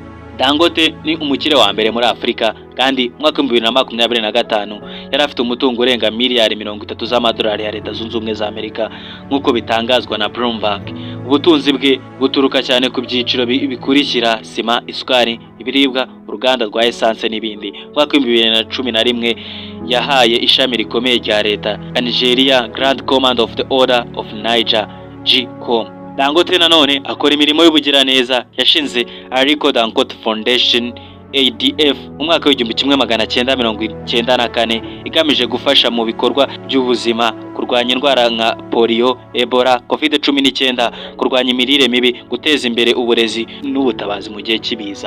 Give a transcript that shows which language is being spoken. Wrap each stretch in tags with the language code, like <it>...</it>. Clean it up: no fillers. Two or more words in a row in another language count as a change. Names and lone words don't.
<rw>Dangote ni umukire wa mbere muri Afurika kandi mwaka 2025 yari afite umutungo urenga miliyari 30 z'amadolari ya Leta Zunze Ubumwe za Amerika nk'uko bitangazwa na Bloomberg. Ubutunzi bwe buturuka cyane ku byiciro bikurikira: sima, isukari, ibiribwa, uruganda rwa essence n'ibindi. Mwaka 2011 yahaye ishami rikomeye rya leta Nigeria Grand Command of the Order of Niger GCOM. Dangote nanone akora imirimo y'ubugiraneza. Yashinze Aliko Dangote Foundation ADF mu mwaka wa 1994 igamije gufasha mu bikorwa by'ubuzima, kurwanya indwara nka polio, Ebola, COVID-19, kurwanya imirire mibi, guteza imbere uburezi n'ubutabazi mu gihe cy'ibiza.</rw>